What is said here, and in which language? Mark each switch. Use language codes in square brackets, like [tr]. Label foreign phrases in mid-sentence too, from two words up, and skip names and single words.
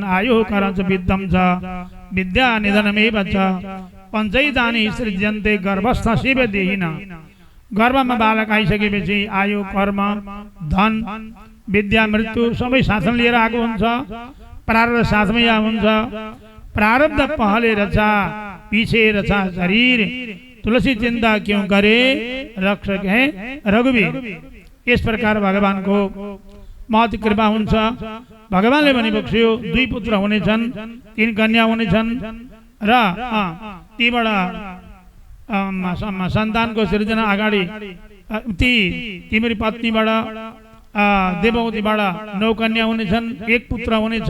[sa] आयु करञ्च विद्यम छ, विद्या निधनमेव छ, पञ्चैतानि सृज्यन्ते गर्भस्थ शिवदेहिन। [ne] गर्भमा बालक आइसकेपछि आयु, कर्म, धन विद्या मृत्यु सबै साथमा लिएर आएको हुन्छ। प्रारब्ध साथमै हुन्छ। [hi] प्रारब्ध पहले रचा पीछे रचा शरीर, तुलसी चिंता क्यों करे रक्षक है रघुवीर। इस प्रकार भगवान को महत कृपा हुन्छ। [ne] भगवानले पनि बक्स्यो 2 पुत्र हुनेछन्, 3 कन्या हुनेछन् र तीबाट सन्तानको सृजना अगाडि तिम्रो पत्नीबाट देवहूतिबाट 9 कन्या हुनेछन्, 1 पुत्र हुनेछ।